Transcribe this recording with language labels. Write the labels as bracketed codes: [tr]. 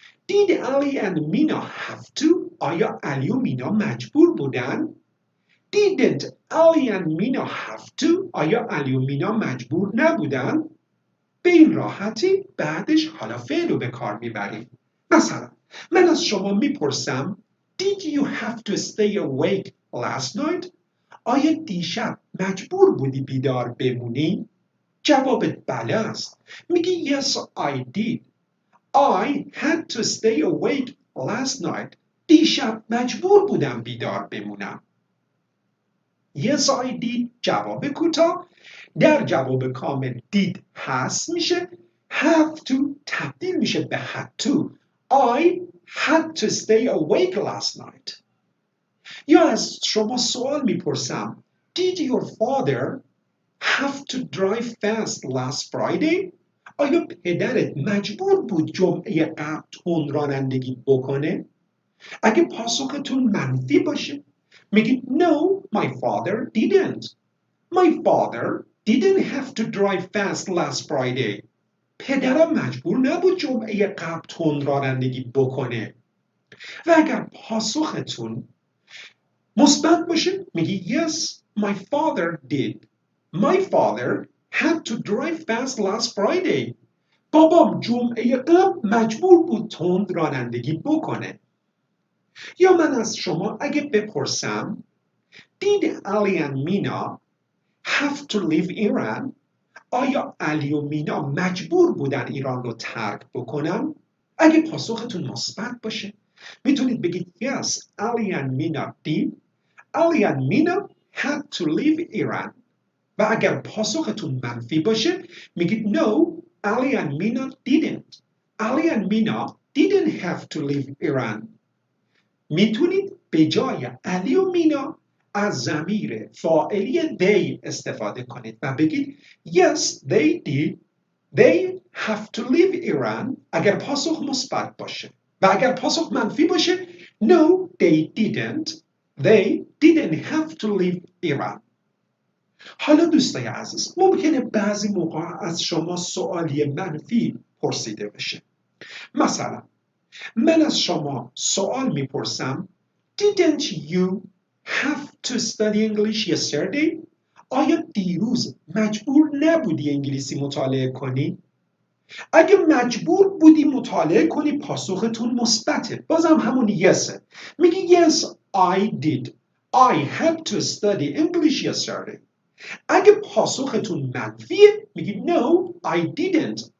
[en] Did Ali and Mina have to [fa] آیا علی و مینا مجبور بودن؟ [en] Didn't Ali and Mina have to [fa] آیا علی و مینا مجبور نبودن؟ به این راحتی بعدش حالا فعل رو به کار میبریم. مثلا من از شما میپرسم [en] Did you have to stay awake last night؟ [fa] آیا دیشب مجبور بودی بیدار بمونی؟ جوابت بله است. [en] میگی Yes I did. I had to stay awake last night. [fa] دیشب مجبور بودم بیدار بمونم. [en] Yes I did [fa] جواب کوتاه. در جواب کامل did هست میشه. [en] Have to [fa] تبدیل میشه به [en] had to. I had to stay awake last night. [fa] یا از شما سوال میپرسم [en] Did your father have to drive fast last Friday؟ [fa] آیا پدرت مجبور بود جمعه قبل تند رانندگی بکنه؟ اگه پاسختون منفی باشه میگید [en] No, my father didn't. My father didn't have to drive fast last Friday. [fa] پدرم مجبور نبود جمعه قبل تند رانندگی بکنه. و اگر پاسختون مثبت باشه میگی [en] Yes, my father did. My father had to drive fast last Friday. [fa] بابام جمعه قبل مجبور بود تند رانندگی بکنه. یا من از شما اگه بپرسم [en] Did Ali and Mina have to leave Iran؟ [fa] آیا علی و مینا مجبور بودن ایران رو ترک بکنن؟ اگه پاسختون مثبت باشه میتونید بگید [en] Yes, Ali and Mina did. Ali and Mina had to leave Iran. [fa] و اگر پاسختون منفی باشه میگید [en] No, Ali and Mina didn't. Ali and Mina didn't have to leave Iran. [fa] میتونید به جای علی و مینا از ضمیر فاعلی they استفاده کنید و بگید [en] Yes, they did. They have to leave Iran [fa] اگر پاسخ مثبت باشه. و اگر پاسخ منفی باشه [en] No, they didn't. They didn't have to leave Iran. [fa] حالا دوستای عزیز ممکنه بعضی موقع از شما سوالی منفی پرسیده بشه. مثلا من از شما سوال میپرسم [en] Didn't you have to study English yesterday? [fa] آیا دیروز مجبور نبودی انگلیسی مطالعه کنی؟ اگه مجبور بودی مطالعه کنی پاسختون مثبته. بازم همون یسه. [en] میگی yes I did. I had to study English yesterday. [fa] اگه پاسختون منفیه میگی [en] no I didn't.